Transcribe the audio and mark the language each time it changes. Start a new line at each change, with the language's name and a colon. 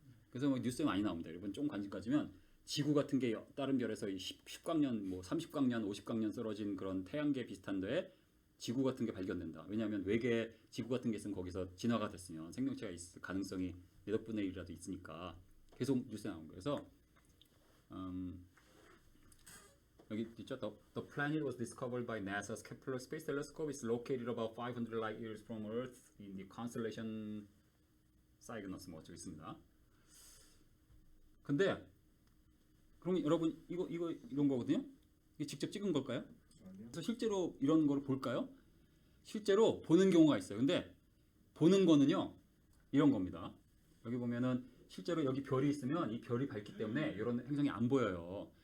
Korean: 그래서 뭐 뉴스에 많이 나옵니다. 여러분 좀 관심 가지면 지구 같은 게 다른 별에서 10광년, 뭐 30광년, 50광년 떨어진 그런 태양계 비슷한 데에 지구 같은 게 발견된다. 왜냐하면 외계에 지구 같은 게 있으면 거기서 진화가 됐으면 생명체가 있을 가능성이 몇 분의 1이라도 있으니까 계속 뉴스에 나온 거예요. 그래서 여기 있죠.
English: The planet was discovered by NASA's Kepler Space Telescope. It's located about 500 light years from Earth in the constellation Cygnus.
Korean: 뭐 어쩌고 있습니다. 근데 그럼 여러분 이거 이런 거거든요. 이게 직접 찍은 걸까요? 그래서 실제로 이런 걸 볼까요? 실제로 보는 경우가 있어요. 근데 보는 거는요 이런 겁니다. 여기 보면은 실제로 여기 별이 있으면 이 별이 밝기 때문에 이런 행성이 안 보여요.